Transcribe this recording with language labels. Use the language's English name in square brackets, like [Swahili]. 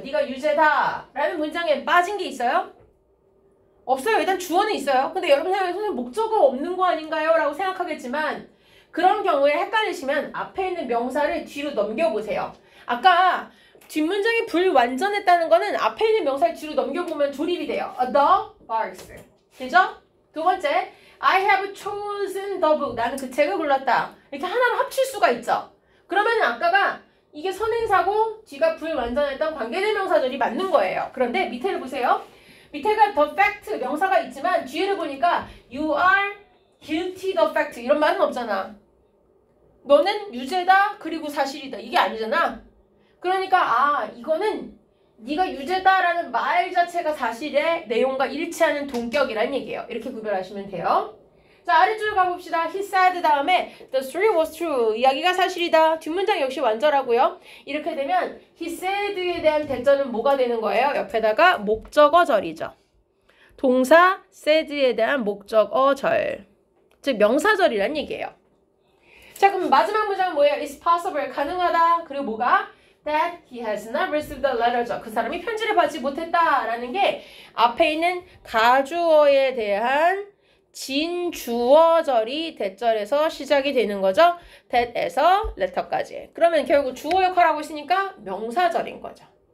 [Korean] 네가 유죄다 라는 문장에 빠진 게 있어요? 없어요. 일단 주어는 있어요. 근데 여러분 생각에 선생님 목적어 없는 거 아닌가요? 라고 생각하겠지만 그런 경우에 헷갈리시면 앞에 있는 명사를 뒤로 넘겨보세요. 아까 뒷문장이 불완전했다는 거는 앞에 있는 명사를 뒤로 넘겨보면 조립이 돼요. [English] The barks. 되죠? [Korean] 두 번째, [English] I have chosen the book. [Korean] 나는 그 책을 골랐다. 이렇게 하나로 합칠 수가 있죠. 그러면 아까가 이게 선행사고 뒤가 불완전했던 관계대명사절이 맞는 거예요. 그런데 밑에를 보세요. 밑에가 the fact 명사가 있지만 뒤에를 보니까 [English] you are guilty the fact [Korean] 이런 말은 없잖아. 너는 유죄다 그리고 사실이다 이게 아니잖아. 그러니까 이거는 네가 유죄다라는 말 자체가 사실의 내용과 일치하는 동격이란 얘기예요. 이렇게 구별하시면 돼요. 자, 아래줄 가봅시다. [English] He said [Korean] 다음에 [English] the story was true. [Korean] 이야기가 사실이다. 뒷문장 역시 완전하고요. 이렇게 되면 [English] he said [Korean] 에 대한 대절은 뭐가 되는 거예요? 옆에다가 목적어절이죠. 동사 said에 대한 목적어절. 즉 명사절이란 얘기예요. 자, 그럼 마지막 문장은 뭐예요? [English] It's possible. [Korean] 가능하다. 그리고 뭐가? [English] That he has not received the letter죠. [Korean] 그 사람이 편지를 받지 못했다라는 게 앞에 있는 가주어에 대한 진주어절이 대절에서 시작이 되는 거죠. that에서 letter까지. 그러면 결국 주어 역할하고 있으니까 명사절인 거죠.